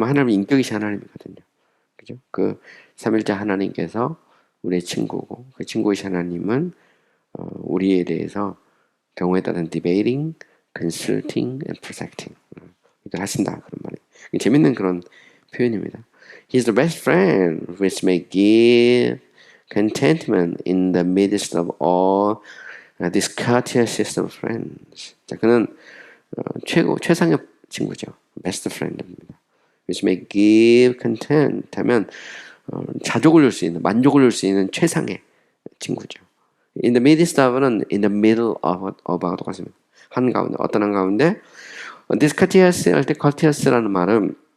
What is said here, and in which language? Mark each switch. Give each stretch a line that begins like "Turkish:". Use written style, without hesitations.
Korean: 왜냐면 하나님은 인격이신 하나님이거든요. 그죠? 그 삼일째 하나님께서 우리의 친구고 그 친구이신 하나님은 우리에 대해서 경우에 따른
English: debating, consulting, and protecting
Korean: 이걸 하신다 그런 말이에요. 재밌는 그런 표현입니다.
English: He's the best friend which may give contentment in the midst of all discourteous of friends.
Korean: 자, 그는 최상의 친구죠. Best friend입니다.
English: which may give content
Korean: 하면 자족을 줄 수 있는, 만족을 줄 수 있는 최상의 친구죠.
English: In the midst of
Korean: 는
English: in the middle of
Korean: 하고 똑같습니다. 한가운데, 어떤 한가운데 discourteous 할 때 courteous라는 말은